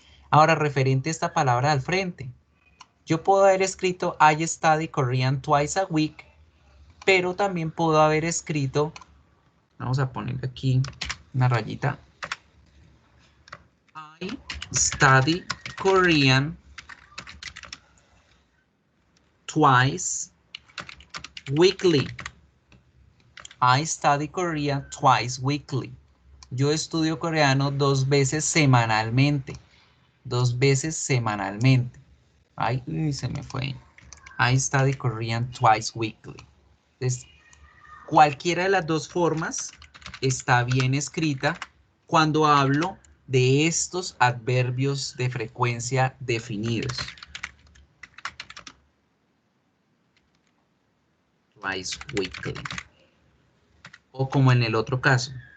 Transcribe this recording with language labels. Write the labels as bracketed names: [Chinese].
[Spanish] Ahora, referente a esta palabra al frente, yo puedo haber escrito [English] I study Korean twice a week, [Spanish] pero también puedo haber escrito, vamos a poner aquí una rayita, [English] I study Korean twice weekly. I study Korean twice weekly. [Spanish] Yo estudio coreano 2 veces semanalmente. 2 veces semanalmente. Ay, se me fue. [English] I study Korean twice weekly. [Spanish] Entonces, cualquiera de las dos formas está bien escrita cuando hablo de estos adverbios de frecuencia definidos. [English] Twice weekly. [Spanish] O como en el otro caso.